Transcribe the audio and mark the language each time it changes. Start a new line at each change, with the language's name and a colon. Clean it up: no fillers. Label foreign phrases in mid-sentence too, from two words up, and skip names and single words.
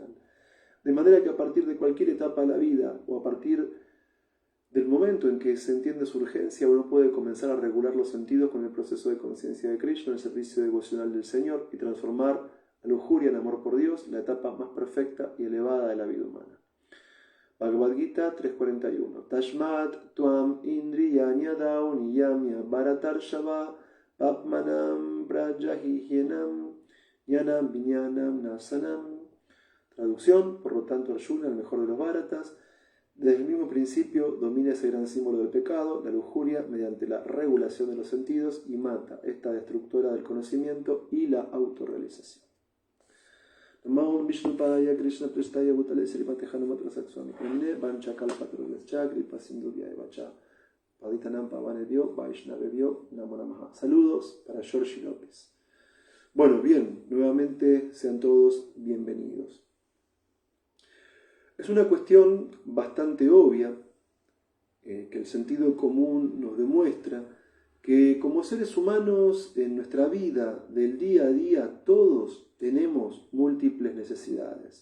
Spanish: De manera que a partir de cualquier etapa de la vida o a partir del momento en que se entiende su urgencia, uno puede comenzar a regular los sentidos con el proceso de conciencia de Krishna, el servicio devocional del Señor, y transformar la lujuria en amor por Dios, la etapa más perfecta y elevada de la vida humana. Bhagavad Gita 3.41.
Sanskrit: Tashmat tuam indriyanyadau niyamya bharatarshava papmanam prajahihyenam jnanam viñanam nasanam.
Spanish: Traducción. Por lo tanto, Arjuna, el mejor de los Bharatas, desde el mismo principio domina ese gran símbolo del pecado, la lujuria, mediante la regulación de los sentidos y mata esta destructora del conocimiento y la autorrealización.
Sanskrit: Namo Vishnupadaya Krishna Prestaya Bhutale Srimate Hanumat Swami Pramine Vancha Kalpatarulescha Kripa Sindhuvya Evacha Paditanam Pavanebhyo Vaishnavebhyo Namo Namaha.
Spanish: Saludos para Georgie López. Bueno, bien, nuevamente sean todos bienvenidos. Es una cuestión bastante obvia, que el sentido común nos demuestra que como seres humanos en nuestra vida del día a día todos tenemos múltiples necesidades.